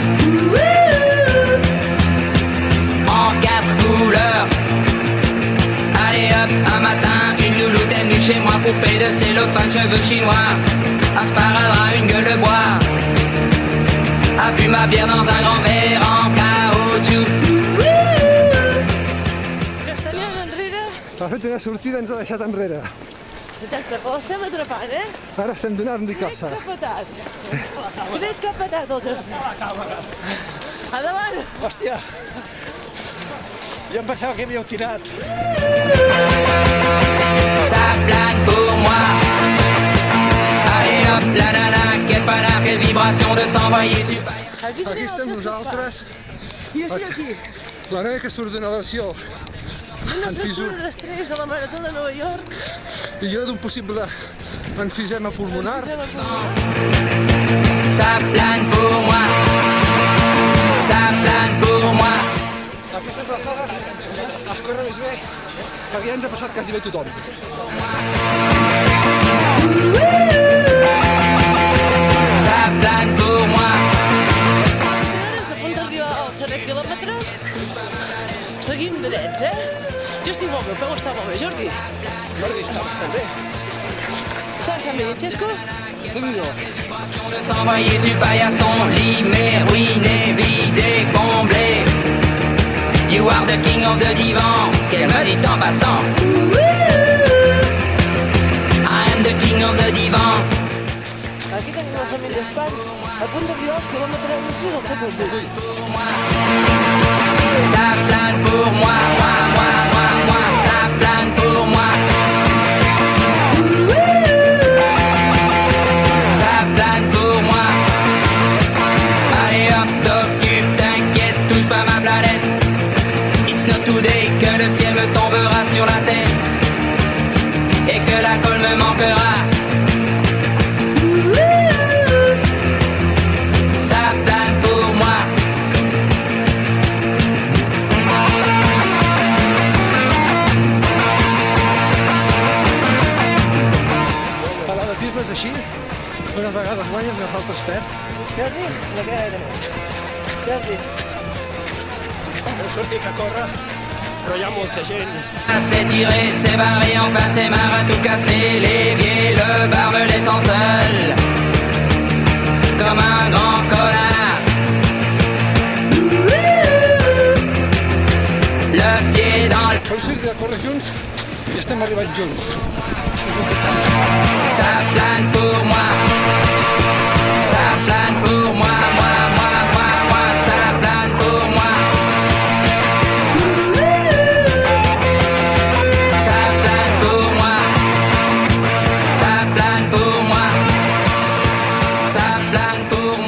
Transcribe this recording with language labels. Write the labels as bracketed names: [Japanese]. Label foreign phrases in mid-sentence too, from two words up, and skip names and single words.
[French] En 4 couleurs. Allez hop, un matin, une louloute est venue chez moi. Poupée de cellophane, cheveux chinois. Un sparadrap, une gueule de bois. A bu ma bière dans un grand verre en caoutchouc. [Catalan] T'ha fet una sortida i ens ha deixat enrere. Exacte, però estem atrapant, eh? Ara estem donant-li caça. Crec que ha patat el jersei. Endavant! Hòstia! Jo em pensava que havíeu tirat. [French] Ça plane pour moi. Allez hop, la nana, quel panard, quelle vibration de s'envoyer super. [Catalan] Aquí estem nosaltres. I estic aquí. La nena que surt de natació Una en fissura fractura d'estrès a la marató de Nova York. i jo d'un possible enfisema pulmonar. [French] Ça plane pour moi. Ça plane pour moi. [Catalan] Aquestes alçades es corre més bé perquè ja ens ha passat quasi bé tothom. [French] Ça plane pour moi. [Catalan] Senyores, a punt d'arribar al 7 quilòmetre. Seguim drets, eh? Jo estic molt bé, peu està molt bé. Jordi, Jordi, està bastant bé. estàs també, Xesco? Déu-n'hi-do. [French] De s'envoyer sur paillasson, limé, ruiné, vidé, comblé. [English] You are the king of the divan, [French] qu'elle me dit en passant. [English] I am the king of the divan. [Catalan] Aquí tenim la família d'Espany, a punt d'arribar al quilòmetre 6 del segle XVIII. [French] Ça plane pour moi, moi, moi, moi, moi. Ça plane pour moi. Ça plane pour moi. Allez hop, t'occupe, t'inquiète, touche pas ma planète. [English] It's not today [French] que le ciel me tombera sur la tête et que la colle me manquera. Ça plane pour moi. [Catalan] A l'atletisme és així. Unes vegades guanyes, unes altres perds. Jordi, la cara de més. Jordi. Heu sortit a córrer, però hi ha molta gent. [French] C'est tiré, c'est barré, enfin c'est marre à tout casser. L'évier, le bar me laissant seul, comme un grand connard. Le pied dans le... [Catalan] Heu sortit a córrer junts i estem arribant junts. [French] Ça plane pour moi. Ça plane pour moi, moi, moi, moi, moi. Ça plane pour moi. Ça plane pour moi. Ça plane pour moi. Ça plane pour moi.